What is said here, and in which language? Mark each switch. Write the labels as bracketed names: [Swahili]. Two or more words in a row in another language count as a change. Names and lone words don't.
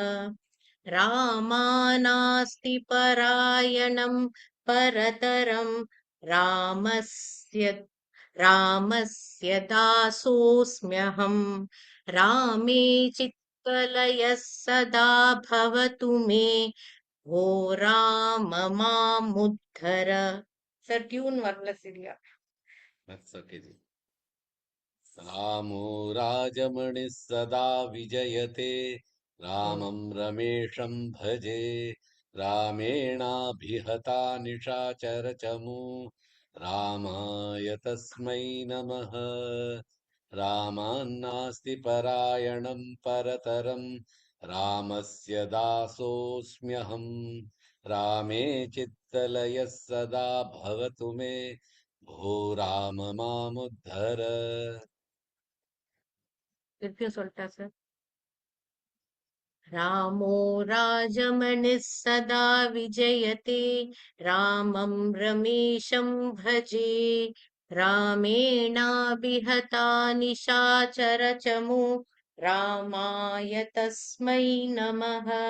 [Sanskrit] रामानास्ति परायणं परतरं रामस्य दासोऽस्म्यहम्. रामे चित्तलयः सदा भवतु मे ओ राम मामुद्धर. [Tamil] சார் டியூன் வரல சரியா. [English] That's okay ji. [Sanskrit] रामो राजमणिः सदा विजयते रामं रमेशं भजे रामेणाभिहता निशाचरचमू रामाय तस्मै नमः. रामान्नास्ति परायणं परतरं रामस्य दासोऽस्म्यहम्. रामे चित्तलयः सदा भवतु मे भो राम मामुद्धर. [Tamil] திருப்பியும் சொல்லிட்டா சார். [Sanskrit] रामो राजमणिः सदा विजयते रामं रमेशं भजे रामेणाभिहता निशाचरचमू रामाय तस्मै नमः.